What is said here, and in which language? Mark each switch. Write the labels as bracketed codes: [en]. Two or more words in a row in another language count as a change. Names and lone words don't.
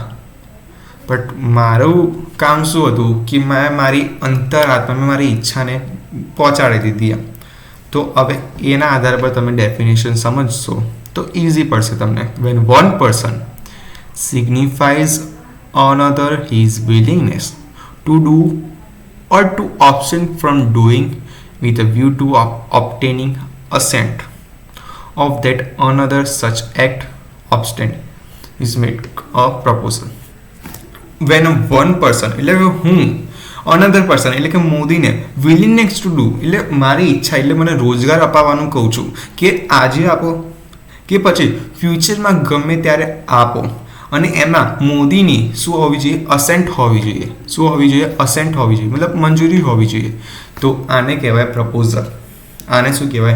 [gu] બટ મારું કામ શું હતું કે મેં મારી અંતરાત્મા, મેં મારી ઈચ્છાને પહોંચાડી દીધી એમ. તો હવે એના આધાર પર તમે ડેફિનેશન સમજશો તો ઇઝી પડશે તમને. [en] when one person signifies another his willingness to do or to abstain from doing with a view to obtaining assent of that another such act abstain is made a proposal. When one person [gu] એટલે કે હું, [en] another person [gu] એટલે કે મોદીને [en] willingness to do [gu] એટલે મારી ઈચ્છા, એટલે મને રોજગાર અપાવવાનું કહું છું કે આજે આપો કે પછી ફ્યુચરમાં ગમે ત્યારે આપો, અને એમાં મોદીની શું હોવી જોઈએ? અસેન્ટ હોવી જોઈએ. શું હોવી જોઈએ? અસેન્ટ હોવી જોઈએ, મતલબ મંજૂરી હોવી જોઈએ. તો આને કહેવાય પ્રપોઝલ. આને શું કહેવાય?